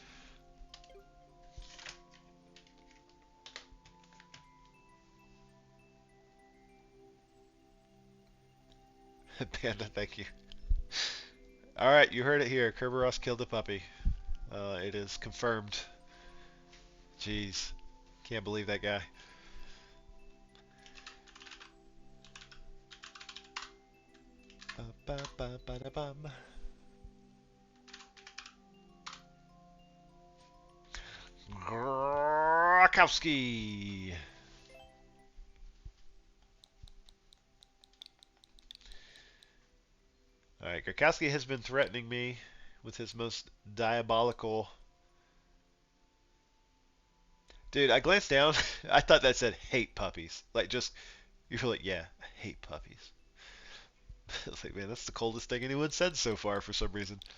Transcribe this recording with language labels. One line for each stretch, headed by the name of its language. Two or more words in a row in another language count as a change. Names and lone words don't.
English: Panda, thank you. All right, you heard it here. Kerberos killed a puppy. It is confirmed. Jeez, can't believe that guy. Ba-ba-ba-ba-da-bum. Grakowski. Alright, Grakowski has been threatening me with his most diabolical... Dude, I glanced down. I thought that said hate puppies. Like, just, you're like, yeah, I hate puppies. I was like, man, that's the coldest thing anyone said so far for some reason.